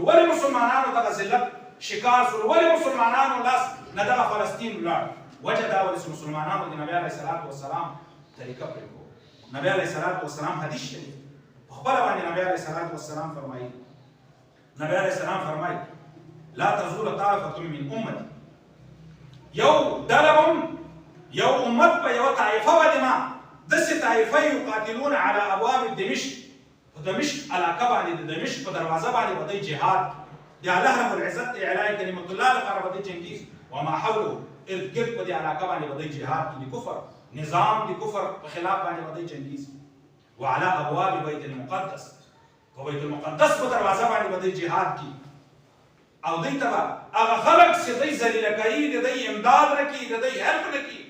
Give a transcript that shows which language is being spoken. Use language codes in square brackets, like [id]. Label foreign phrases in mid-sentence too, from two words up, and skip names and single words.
[ps] ولې مسلمانانو دغه ذلت شکار شول؟ ولې مسلمانانو لاس نه دغه فلسطین ولاړ؟ وجه دا ولې چې مسلمانانو د نبي [ar] علیه صلات وسلام [ps] طریقه پرېښوده. نبي [ar] علیه صلات وسلام [ps] حدیث شریف په خپله باندې نبي [ar] علیه صلات وسلام [ps] فرمایي، نبي [ar] علیه السلام [ps] فرمایي [ar] لا تزول طائفة من امتي، [ps] یو ډله یو امت په یوه طایفه باندې ما داسې طایفه [ar] یقاتلون على ابواب دمشق، [ps] په دمشق علاقه باندې د دمشق په دروازه باندې به دوی جهاد د الله رب العزت د [ar] اعلاء کلمت الله [ps] لپاره به دوی جنګېږي، [ar] وما حوله [ps] ارد ګرد په دې علاقه باندې به دوی جهاد کوي، د کفر نظام د کفر په خلاف باندې به دوی جنګېږي. [ar] وعلى ابواب [ps] بیت المقدس، په بیت المقدس په دروازه باندې به دوی جهاد کوي او دوی ته به هغه خلک چې دوی ذلیله کوي د دوی امداد نه کوي، د دوی هیلپ نه کوي.